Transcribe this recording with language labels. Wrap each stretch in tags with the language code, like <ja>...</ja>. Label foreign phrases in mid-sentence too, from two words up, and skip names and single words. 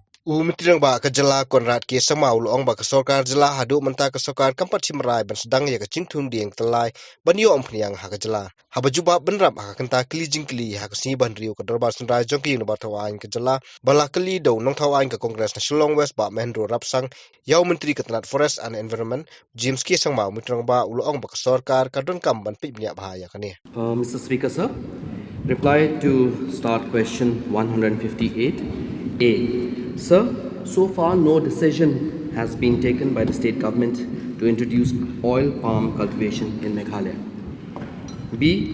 <kha>Umphniang ba ka Jylla konrat ke samau luang ba ka Sorkar Jylla hadu menta ka Sorkar kampat simrai ban sdang ya ka jingthung dieng tlai ban yo umphniang ha ka Jylla haba juba benrap ha kenta kli jingkli ha ka si ban riu ka darbar sunrai jongki no ba tawain ka Jylla bala kli do nong tawain ka Congress na Shillong West ba Mendro Rapsang yau menteri ka Tanat</kha> <en>Forest and Environment</en> <kha>James ke sangmau umphniang ba luang ba ka Sorkar ka don kam ban pip nya bahaya ka ni.</kha> <en>Mr. Speaker, sir, reply to start question 158A. Sir, so far no decision has been taken by the state government to introduce oil palm cultivation in Meghalaya. B.</en>